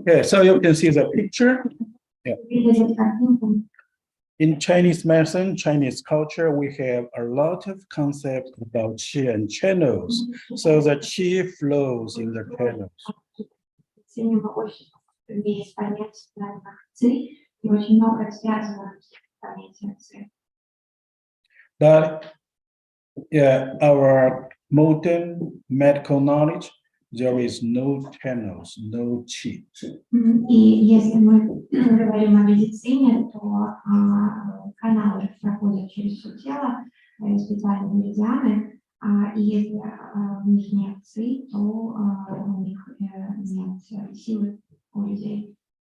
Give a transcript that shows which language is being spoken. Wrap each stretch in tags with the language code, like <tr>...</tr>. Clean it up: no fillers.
<en>Okay, so you can see the picture.</en> <ru>Видите картинку?</ru> <en>In Chinese medicine, Chinese culture, we have a lot of concepts about qi and channels. So the qi flows in the channels.</en> <ru>Сегодня мы очень есть понятие ци, и очень много связано с понятием ци.</ru> <en>But yeah, our modern medical knowledge, there is no channels, no qi.</en> <ru>И если мы говорим о медицине, то каналы проходят через все тело, специальные меридианы, и если в них нет ци, то у них нет силы у людей.</ru>